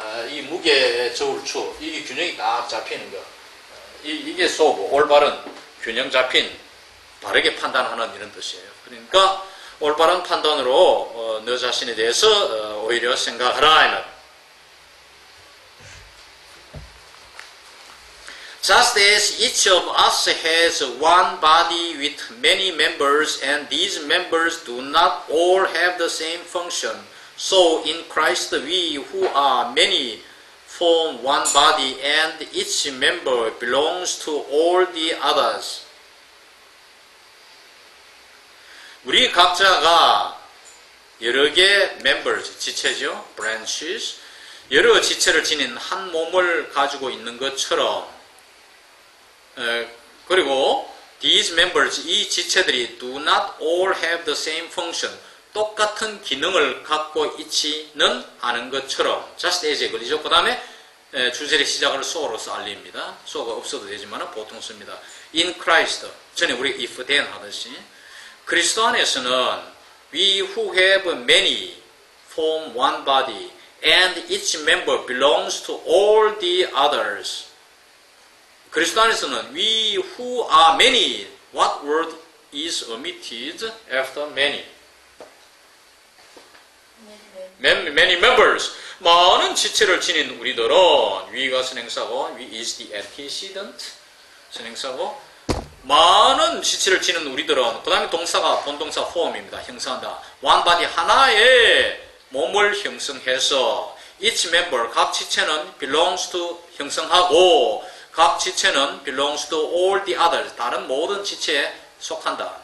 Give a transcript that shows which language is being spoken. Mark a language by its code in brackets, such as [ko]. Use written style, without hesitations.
[ko] 이 무게의 저울추, 이게 균형이 딱 잡히는 거. 이게 sober, 올바른, 균형 잡힌, 바르게 판단하는 이런 뜻이에요. 그러니까 올바른 판단으로 너 자신에 대해서 오히려 생각하라. [en] Just as each of us has one body with many members, and these members do not all have the same function, so in Christ we who are many form one body, and each member belongs to all the others. [ko] 우리 각자가 여러 개의 members, 지체죠, branches, 여러 지체를 지닌 한 몸을 가지고 있는 것처럼, 그리고 these members, 이 지체들이 [en] do not all have the same function, [ko] 똑같은 기능을 갖고 있지는 않은 것처럼, just as에 걸리죠. 그 다음에 주제의 시작을 so로서 알립니다. so가 없어도 되지만 보통 씁니다. [en] in Christ, [ko] 전에 우리 [en] if then [ko] 하듯이 그리스도 안에서는 [en] we who have many form one body, and each member belongs to all the others. [ko] 그리스도 안에서는 [en] we who are many, what word is omitted after many? Many members. [ko] 많은 지체를 지닌 우리들은 we가 선행사고, [en] we is the antecedent [ko] 선행사고, 많은 지체를 지닌 우리들은, 그 다음에 동사가 본동사 form입니다. 형성한다. one body, 하나의 몸을 형성해서 each member, 각 지체는 belongs to 형성하고, 각 지체는 [en] belongs to all the others, [ko] 다른 모든 지체에 속한다.